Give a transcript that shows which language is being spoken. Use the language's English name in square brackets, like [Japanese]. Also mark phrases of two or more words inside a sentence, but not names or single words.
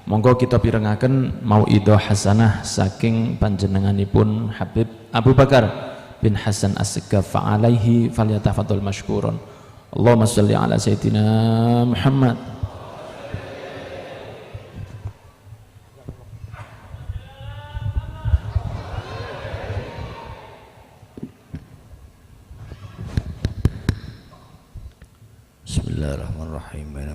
[Javanese] Monggo kita pirengaken [Arabic] موعظة حسنة [Javanese] saking panjenenganipun Habib Abu Bakar bin Hasan As-Segaf [Arabic] عليه فليتفضل مشكورا. اللهم صل على سيدنا محمد. Bismillahirrahmanirrahim.